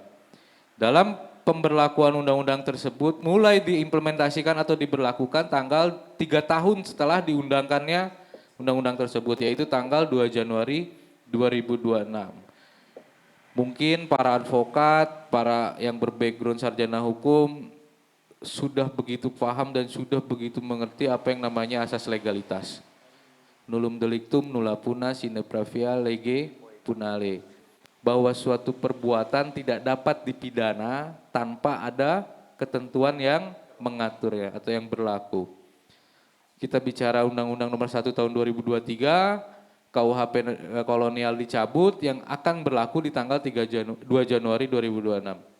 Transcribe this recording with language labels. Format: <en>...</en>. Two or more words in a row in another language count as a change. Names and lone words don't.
<id>Dalam pemberlakuan undang-undang tersebut mulai diimplementasikan atau diberlakukan tanggal 3 tahun setelah diundangkannya undang-undang tersebut, yaitu tanggal 2 Januari 2026. Mungkin para advokat, para yang berbackground sarjana hukum, sudah begitu paham dan sudah begitu mengerti apa yang namanya asas legalitas.</id> <la>Nullum delictum nulla puna sine pravia lege punale.</la> <id>Bahwa suatu perbuatan tidak dapat dipidana tanpa ada ketentuan yang mengaturnya atau yang berlaku. Kita bicara Undang-Undang Nomor 1 Tahun 2023, KUHP kolonial dicabut yang akan berlaku di tanggal 2 Januari 2026.</id>